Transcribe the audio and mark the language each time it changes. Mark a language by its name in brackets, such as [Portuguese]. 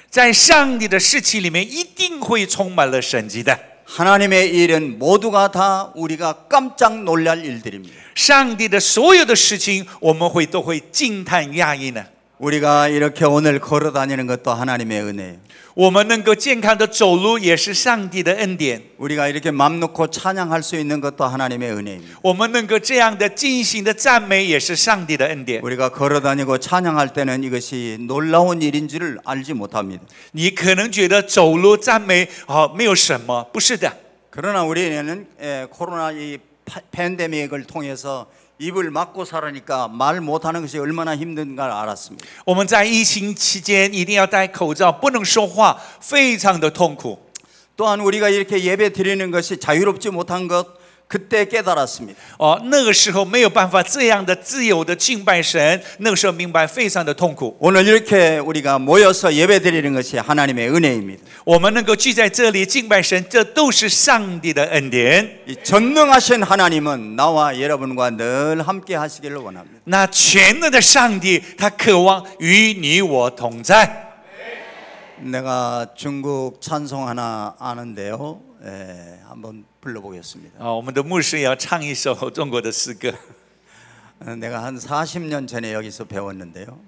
[Chinese] 在上帝的事情里面，一定会充满了神迹的。 [Korean] 하나님의 일은 모두가 다 우리가 깜짝 놀랄 일들입니다. [Chinese] 上帝的所有的事情，我们都会惊叹讶异呢。 [Korean] 우리가 이렇게 오늘 걸어 다니는 것도 하나님의 은혜예요. [Chinese] 我们能够健康的走路，也是上帝的恩典。 [Korean] 우리가 이렇게 맘 놓고 찬양할 수 있는 것도 하나님의 은혜입니다. [Chinese] 我们能够这样的尽心的赞美，也是上帝的恩典。 [Korean] 우리가 걸어 다니고 찬양할 때는 이것이 놀라운 일인 줄을 알지 못합니다. [Chinese] 你可能觉得走路赞美没有什么，不是的。 [Korean] 그러나 우리는 코로나 이 팬데믹을 통해서 입을 막고 살으니까 말 못하는 것이 얼마나 힘든가 알았습니다. [Chinese] 我们在疫情期间一定要戴口罩，不能说话，非常的痛苦。 [Korean] 또한 우리가 이렇게 예배 드리는 것이 자유롭지 못한 것 그때 깨달았습니다. [Chinese] 那个时候没有办法这样的自由的敬拜神，那个时候明白非常的痛苦。 [Korean] 오늘 이렇게 우리가 모여서 예배 드리는 것이 하나님의 은혜입니다. [Chinese] 我们能够聚在这里敬拜神，这都是上帝的恩典。 [Korean] 이 전능하신 하나님은 나와 여러분과 늘 함께 하시기를 원합니다. [Chinese] 那全能的上帝，他渴望与你我同在。 [Korean] 내가 중국 찬송 하나 아는데요. 한번 불러보겠습니다. [Chinese] 我们的牧师也要唱一首中国的诗歌。 [Korean] 내가 한 40년 전에 여기서 배웠는데요.